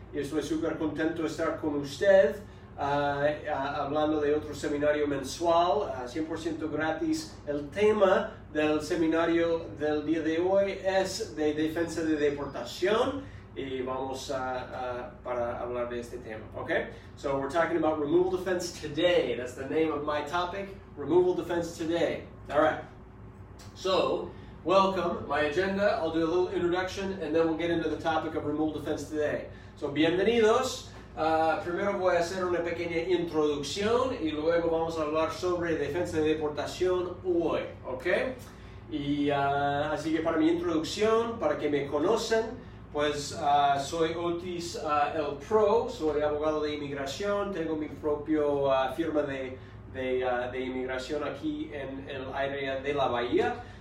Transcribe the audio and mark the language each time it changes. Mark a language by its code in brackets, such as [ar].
[es] Y estoy súper contento de estar con usted, hablando de otro seminario mensual, 100% gratis. El tema del seminario del día de hoy es de defensa de deportación. Y vamos para hablar de este tema, okay? [en] So we're talking about removal defense today. That's the name of my topic, removal defense today. All right. So, welcome. My agenda, I'll do a little introduction, and then we'll get into the topic of removal defense today. [es] So, bienvenidos. Primero voy a hacer una pequeña introducción y luego vamos a hablar sobre defensa de deportación hoy, okay? Y así que para mi introducción, para que me conocen, pues soy Otis el Pro, soy abogado de inmigración, tengo mi propia firma de inmigración aquí en el área de la Bahía.